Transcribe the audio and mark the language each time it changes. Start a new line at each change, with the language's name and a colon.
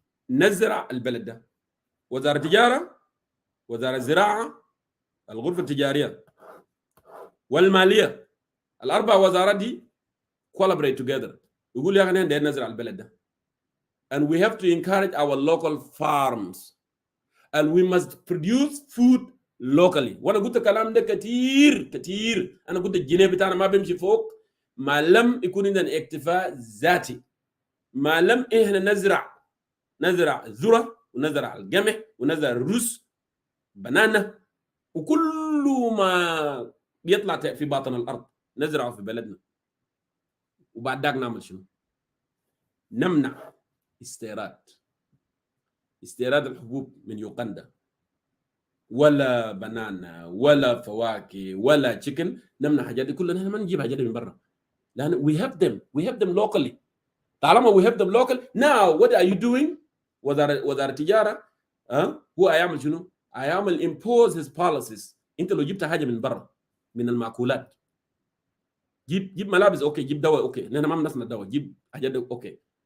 Arabic: نزرع البلد ده. وزاره التجاره، وزاره الزراعه، الغرفه التجاريه والماليه، الاربع وزارات دي
English: collaborate together.
Arabic: يقول يا اخي نحن نزرع البلد ده.
English: And we have to encourage our local farms. And we must produce food locally.
Arabic: وانا قلت الكلام ده كتير. انا قلت الجنيه بتاعنا ما بيمشي فوق ما لم يكون عندنا اكتفاء ذاتي. ما لم احنا نزرع الذره ونزرع القمح ونزرع الرز، بنانا، وكل ما بيطلع في باطن الارض نزرعه في بلدنا. وبعد ذاك نعمل شنو؟ نمنع استيراد الحبوب من يوغندا، ولا بنانا، ولا فواكه، ولا تشيكن. نمنع حاجات دي كلها. نحن ما نجيب حاجات من برا، لان
English: we have them locally. طالما we have them local, now what are you doing؟
Arabic: وزارة التجارة هو هيعمل شنو؟ هيعمل
English: impose his policies.
Arabic: انت لو جبت حاجه من برا من المأكولات، جيب ملابس اوكي، جيب دواء اوكي، نحن ما بنصنع دواء، جيب حاجات اوكي.